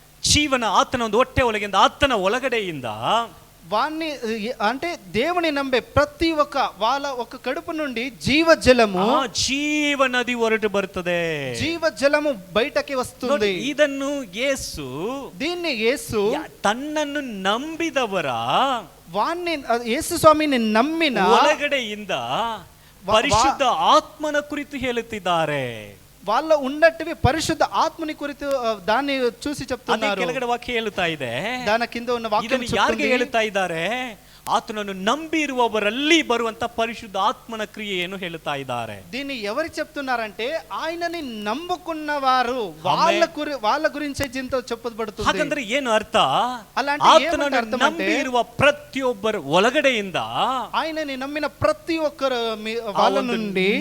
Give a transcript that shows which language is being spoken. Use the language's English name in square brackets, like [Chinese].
[Kannada] ಜೀವನ ಆತನ ಒಂದು ಹೊಟ್ಟೆ ಒಳಗಿಂದ, ಆತನ ಒಳಗಡೆಯಿಂದ [Telugu] వాణ్ణి అంటే దేవుని నమ్మే ప్రతి ఒక్క వాళ్ళ ఒక కడుపు నుండి జీవజలము, [Kannada] ಜೀವ ನದಿ ಹೊರಟು ಬರ್ತದೆ. [Telugu] జీవజలము బయటకి వస్తుంది. [Kannada] ಇದನ್ನು ಯೇಸು, [Telugu] దీన్ని యేసు [Kannada] ತನ್ನನ್ನು ನಂಬಿದವರ [Telugu] వాణ్ణి యేసు స్వామిని నమ్మిన [Kannada] ಒಳಗಡೆಯಿಂದ ಪರಿಶುದ್ಧ ಆತ್ಮನ ಕುರಿತು ಹೇಳುತ್ತಿದ್ದಾರೆ. [Telugu] వాళ్ళ ఉన్నట్టువి పరిశుద్ధ ఆత్మని కురితు దాన్ని చూసి చెప్తున్నారు. [Kannada] ಕೆಳಗಡೆ ವಾಕ್ಯ ಹೇಳುತ್ತಾ ಇದೆ, [Telugu] దాని కింద ఉన్న వాక్యం [Kannada] ಯಾರಿಗೆ ಹೇಳುತ್ತಾ ಇದ್ದಾರೆ? ಆತನನ್ನು ನಂಬಿರುವವರಲ್ಲಿ ಬರುವಂತ ಪರಿಶುದ್ಧ ಆತ್ಮನ ಕ್ರಿಯೆಯನ್ನು ಹೇಳುತ್ತಾ ಇದ್ದಾರೆ. [Telugu] దీన్ని ఎవరు చెప్తున్నారంటే ఆయనని నమ్ముకున్న వారు వాళ్ళ గురించే చింత చెప్పబడుతుంది. [Kannada] ಹಾಗಂದ್ರೆ ಏನು ಅರ್ಥ? [Telugu] అలాంటి [Kannada] ನಂಬಿರುವ ಪ್ರತಿಯೊಬ್ಬರ ಒಳಗಡೆಯಿಂದ [Telugu] ఆయనని నమ్మిన ప్రతి ఒక్కరు వాళ్ళ నుండి